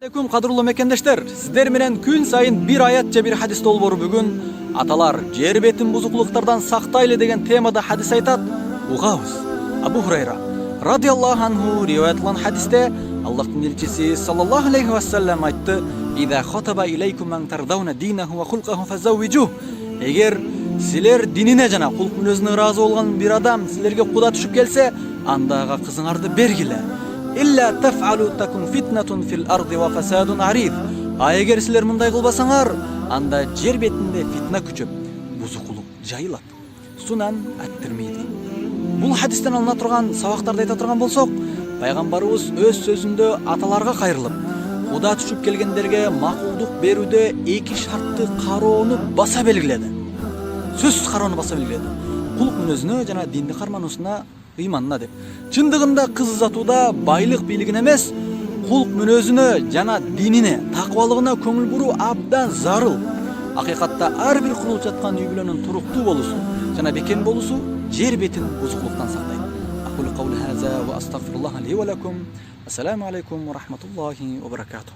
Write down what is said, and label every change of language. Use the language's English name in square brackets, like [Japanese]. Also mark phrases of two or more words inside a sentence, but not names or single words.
[Kyrgyz] Алейкум кадырлуу мекендештер, сиздер менен күн сайын бир аят же бир хадис долбоору. Бүгүн аталар жер бетин бузукулуктардан сактайлы деген темада хадис айтат. Угабыз. Абу Хурайра [Arabic] رضي الله عنه [Kyrgyz] риwayat кылган хадисте Аллахтын элчиси [Arabic] صلى الله عليه وسلم [Kyrgyz] айтты: [Arabic] "إذا خطب إليكم من ترضون دينه وخلقه فزوجوه." [Kyrgyz] Эгер силер динине жана кулк мүнөзүнө ыраазы болгон бир адам силерге куда түшүп келсе, анда ага кызыңарды бергиле. [Arabic] إلا تفعلوا تكن فتنة في الأرض وفساد عريض. [Kyrgyz] Эгер силер мындай кылбасаңар, анда жер бетинде фитна күчөп, бузукулук жайылат. Сунан ат-Тирмизи. Бул хадистен алына турган сабактарды айта турган болсок, пайгамбарыбыз өз сөзүндө аталарга кайрылып, куда түшүп келгендерге макулдук берүүдө эки шартты кароону баса белгиледи. Сөзсүз кароону баса белгиледи. Кулк мүнөзүнө жана динди кармануусуна, ыйманына деп. Чындыгында кыз узатууда байлык бийлигине эмес, кулк мүнөзүнө жана динине, такыбалыгына көңүл буруу абдан зарыл. Акыйкатта ар бир курулуп жаткан үй бүлөнүн туруктуу болуусу жана бекем болуусу жер бетин бузукулуктан сактайт. [Arabic] أقول قولي هذا وأستغفر الله لي ولكم. السلام عليكم ورحمة الله وبركاته.